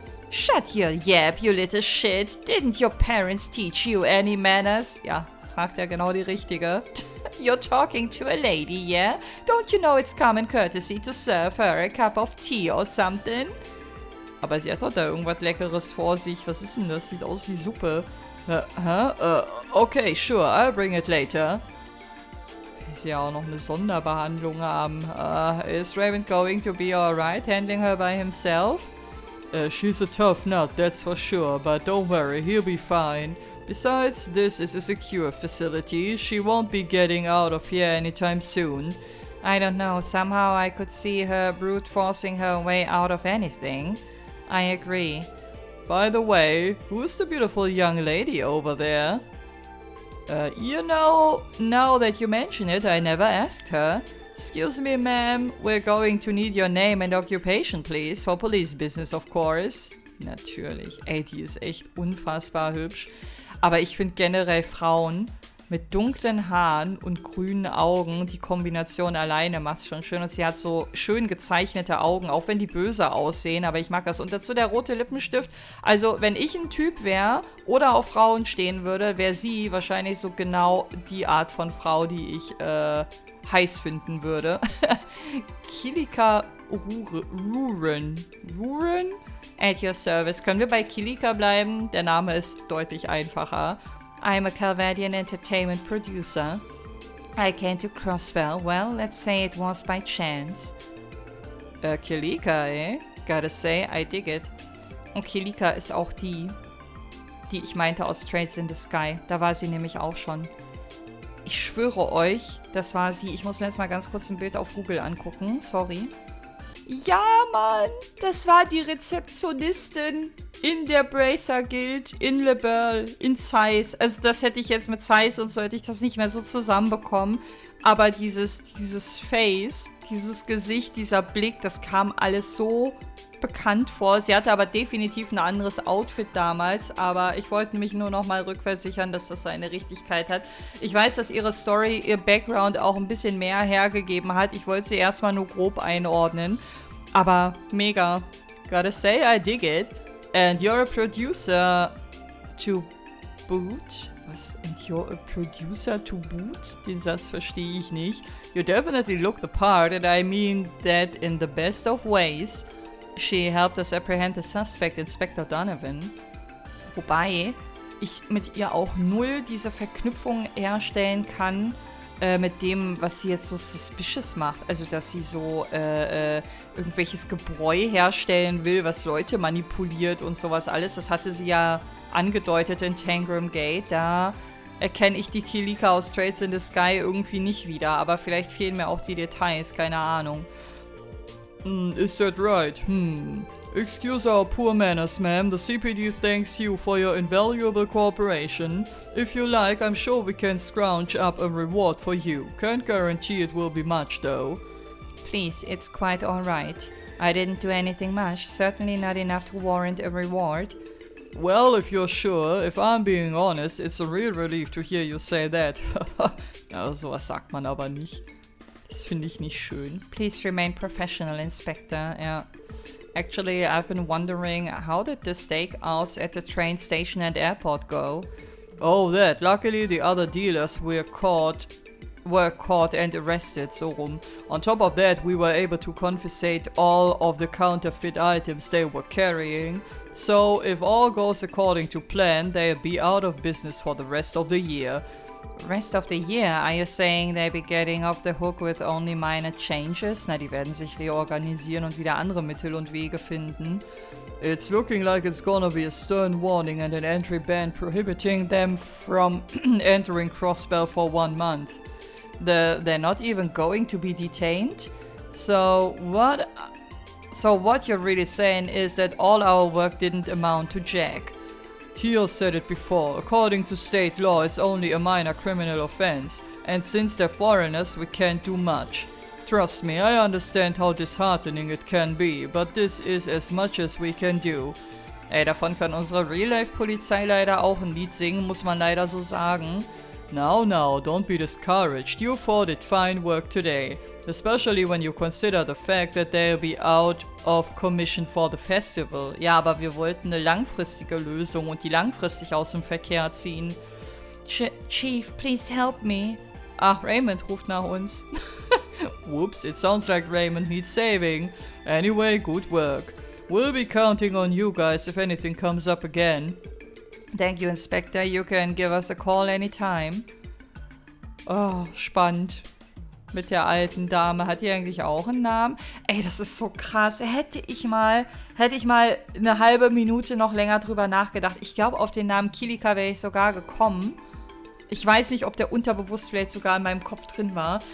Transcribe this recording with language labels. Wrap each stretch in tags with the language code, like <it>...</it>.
<en>Shut your yap, you little shit. Didn't your parents teach you any manners?</en> <de>Ja, fragt ja genau die Richtige.</de> <en>You're talking to a lady, yeah? Don't you know it's common courtesy to serve her a cup of tea or something?</en> <de>Aber sie hat doch da irgendwas Leckeres vor sich. Was ist denn das? Sieht aus wie Suppe.</de> <en>Okay, sure, I'll bring it later.</en> <de>Ist ja auch noch eine Sonderbehandlung haben.</de> <en>Is Raven going to be alright handling her by himself? She's a tough nut, that's for sure, but don't worry, he'll be fine. Besides, this is a secure facility. She won't be getting out of here anytime soon. I don't know, somehow I could see her brute forcing her way out of anything. I agree. By the way, who's the beautiful young lady over there? You know, now that you mention it, I never asked her. Excuse me, ma'am, we're going to need your name and occupation, please, for police business, of course.</en> <de>Natürlich. Ey, die ist echt unfassbar hübsch. Aber ich finde generell Frauen mit dunklen Haaren und grünen Augen, die Kombination alleine macht es schon schön. Und sie hat so schön gezeichnete Augen, auch wenn die böse aussehen. Aber ich mag das. Und dazu der rote Lippenstift. Also, wenn ich ein Typ wäre oder auf Frauen stehen würde, wäre sie wahrscheinlich so genau die Art von Frau, die ich heiß finden würde.</de> <en>Kilika Ruren. At your service.</en> <de>Können wir bei Kilika bleiben? Der Name ist deutlich einfacher.</de> <en>I'm a Calvadian entertainment producer. I came to Crosswell. Well, let's say it was by chance. Kilika, eh? Gotta say, I dig it.</en> <de>Und Kilika ist auch die ich meinte aus Trades in the Sky. Da war sie nämlich auch schon. Ich schwöre euch, das war sie. Ich muss mir jetzt mal ganz kurz ein Bild auf Google angucken. Sorry. Ja, Mann, das war die Rezeptionistin in der Bracer Guild, in Le Burle, in Zeiss. Also das hätte ich jetzt mit Zeiss und so hätte ich das nicht mehr so zusammenbekommen. Aber dieses Face, dieses Gesicht, dieser Blick, das kam alles so bekannt vor. Sie hatte aber definitiv ein anderes Outfit damals, aber ich wollte mich nur noch mal rückversichern, dass das seine Richtigkeit hat. Ich weiß, dass ihre Story, ihr Background auch ein bisschen mehr hergegeben hat. Ich wollte sie erstmal nur grob einordnen, aber mega.</de> <en>Gotta say, I dig it. And you're a producer to boot?</en> <de>Was?</de> <en>And you're a producer to boot?</en> <de>Den Satz verstehe ich nicht.</de> <en>You definitely look the part, and I mean that in the best of ways. She helped us apprehend the suspect, Inspector Donovan.</en> <de>Wobei ich mit ihr auch null diese Verknüpfung herstellen kann mit dem, was sie jetzt so suspicious macht. Also, dass sie so irgendwelches Gebräu herstellen will, was Leute manipuliert und sowas alles. Das hatte sie ja angedeutet in Tangram Gate. Da erkenne ich die Kilika aus Trades in the Sky irgendwie nicht wieder. Aber vielleicht fehlen mir auch die Details, keine Ahnung.</de> <en>Is that right? Excuse our poor manners, ma'am. The CPD thanks you for your invaluable cooperation. If you like, I'm sure we can scrounge up a reward for you. Can't guarantee it will be much, though. Please, it's quite alright. I didn't do anything much, certainly not enough to warrant a reward. Well, if you're sure, if I'm being honest, it's a real relief to hear you say that.</en> <de>Ja, sowas sagt man aber nicht. Das finde ich nicht schön.</de> <en>Please remain professional, Inspector. Yeah. Actually, I've been wondering, how did the stakeouts at the train station and airport go? Oh, that. Luckily, the other dealers were caught and arrested, so rum. On top of that, we were able to confiscate all of the counterfeit items they were carrying. So, if all goes according to plan, they'll be out of business for the rest of the year. Rest of the year? Are you saying they'll be getting off the hook with only minor changes?</en> <de>Na, die werden sich reorganisieren und wieder andere Mittel und Wege finden.</de> <en>It's looking like it's gonna be a stern warning and an entry ban prohibiting them from entering Crossbell for 1 month. They're not even going to be detained? So what you're really saying is that all our work didn't amount to jack. Teal said it before. According to state law, it's only a minor criminal offense, and since they're foreigners, we can't do much. Trust me, I understand how disheartening it can be, but this is as much as we can do.</en> <de>Ey, davon kann unsere Real-Life-Polizei leider auch ein Lied singen, muss man leider so sagen.</de> <en>Now, don't be discouraged. You did fine work today. Especially when you consider the fact that they'll be out of commission for the festival.</en> <de>Ja, aber wir wollten eine langfristige Lösung und die langfristig aus dem Verkehr ziehen.</de> <en>Chief, please help me.</en> <de>Ach, Raymond ruft nach uns.</de> <en>Whoops, it sounds like Raymond needs saving. Anyway, good work. We'll be counting on you guys if anything comes up again. Thank you, Inspector. You can give us a call anytime.</en> <de>Oh, spannend. Mit der alten Dame. Hat die eigentlich auch einen Namen? Ey, das ist so krass. Hätte ich mal eine halbe Minute noch länger drüber nachgedacht. Ich glaube, auf den Namen Kilika wäre ich sogar gekommen. Ich weiß nicht, ob der unterbewusst vielleicht sogar in meinem Kopf drin war.</de>